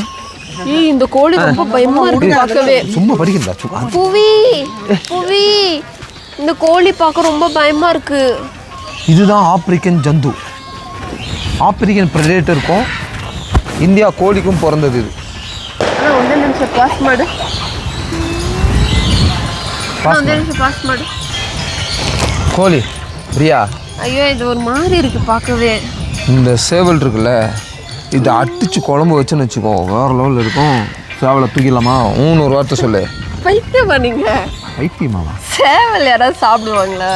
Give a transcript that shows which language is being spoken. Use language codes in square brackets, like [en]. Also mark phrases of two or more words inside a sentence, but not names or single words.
[ta] ஏய் இந்த கோழி ரொம்ப பயமா இருக்கு பார்க்கவே. சும்மா படிக்கடா. புவி இந்த கோழி பார்க்க ரொம்ப பயமா இருக்கு. இதுதான் ஆப்பிரிக்கன் ஜந்து. ஆப்பிரிக்கன் பிரெடேட்டருக்கும் இந்தியா கோழிக்கும் பிறந்தது இது. [kn] ಒಂದೇ ನಿಮಿಷ ಪಾಸ್ ಮಾಡು. ಒಂದೇ ನಿಮಿಷ ಪಾಸ್ ಮಾಡು. [ta] கோழி பிரியா. ஐயோ இது ஒரு மாதிரி இருக்கு பார்க்கவே. இந்த சேவல் இருக்குல்ல இதை அடிச்சு குழம்பு வச்சுன்னு வச்சுக்கோ வேற லெவலில் இருக்கும். சேவலை தூக்கிடலாமா? 300 வார்த்தை சொல்லு. பைத்தியம் பண்ணீங்க. பைத்தியமாவா? சேவல் யாராவது சாப்பிடுவாங்களா?